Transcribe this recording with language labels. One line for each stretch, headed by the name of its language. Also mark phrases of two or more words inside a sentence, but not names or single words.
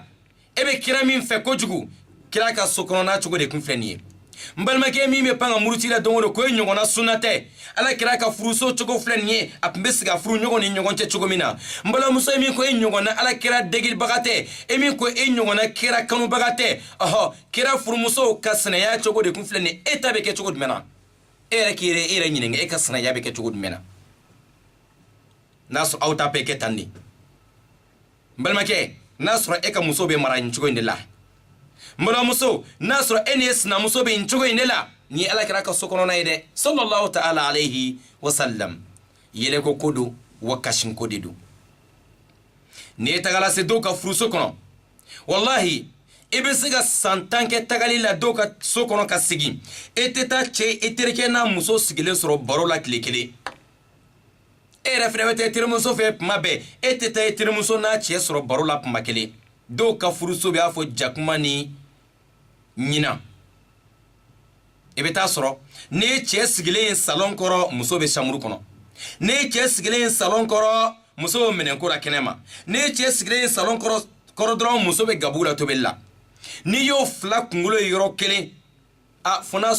Bambara: e bɛ kira min fɛ kojugu kira ka so kɔnɔna cogo de kun filɛ nin ye n balimakɛ min bɛ pan ka muruti la don o don ko e ɲɔgɔnna sunna tɛ Alakira ka furuso cogo filɛ nin ye a tun bɛ sigi a furu ɲɔgɔn ni ɲɔgɔn cɛ cogo min na n balimamuso ye min ko e ɲɔgɔnna Alakira degilibaga tɛ e min ko e ɲɔgɔnna kira kanubaga tɛ kira furumusow ka sinaya cogo de kun filɛ nin ye e ta bɛ kɛ cogo jumɛn na e yɛrɛ k'i yɛrɛ ɲininka e ka sinaya bɛ kɛ cogo jumɛn na n'a sɔrɔ aw ta bɛɛ kɛ tan de n balimakɛ n'a sɔrɔ e ka muso bɛ mara nin cogo in de la n balimamuso n'a sɔrɔ e ni e sinamuso bɛ nin cogo in de la ni Alakira ka so kɔnɔna ye dɛ
Arabic: صلى الله تعالى عليه وسلم
Bambara: yɛlɛko ko don wa kashinko de don ni e tagala se dɔw ka furuso kɔnɔ wallahi e bɛ se ka san 10 kɛ tagali la dɔw ka so kɔnɔ ka sigi e tɛ taa cɛ e terikɛ n'a muso sigilen sɔrɔ baro la tile kelen e yɛrɛ fɛnɛ bɛ taa terimuso fɛ tuma bɛɛ e tɛ taa terimuso n'a cɛ sɔrɔ baro la tuma kelen dɔw ka furuso bɛ y'a fɔ jakuma ni ɲina e bɛ taa sɔrɔ ne cɛ sigilen salon kɔrɔ muso bɛ chambre kɔnɔ ne cɛ sigilen salon kɔrɔ muso bɛ minɛnko la kɛnɛ ma ne cɛ sigilen salon kɔrɔ dɔrɔn muso bɛ gabugu la tobili la n'i y'o fila kunkolo ye yɔrɔ kelen fo n'a